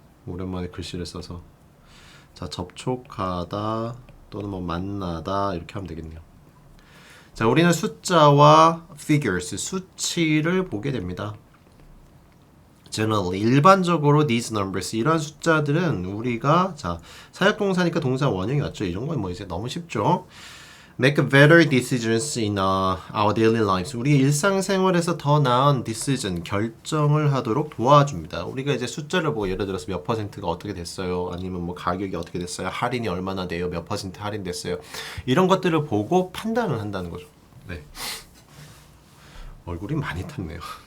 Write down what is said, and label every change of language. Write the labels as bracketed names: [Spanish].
[Korean] 오랜만에 글씨를 써서 자 접촉하다 또는 뭐 만나다 이렇게 하면 되겠네요. 자 우리는 숫자와 figures 수치를 보게 됩니다. Generally 일반적으로 [English] these numbers [Korean] 이런 숫자들은 우리가 자 사역동사니까 동사 원형이 왔죠. 이런 건 뭐 이제 너무 쉽죠. [English] Make better decisions in our daily lives. [Korean] 우리 일상생활에서 더 나은 decision, 결정을 하도록 도와줍니다. 우리가 이제 숫자를 보고 예를 들어서 몇 퍼센트가 어떻게 됐어요? 아니면 뭐 가격이 어떻게 됐어요? 할인이 얼마나 돼요? 몇 퍼센트 할인됐어요? 이런 것들을 보고 판단을 한다는 거죠. 네. 얼굴이 많이 탔네요.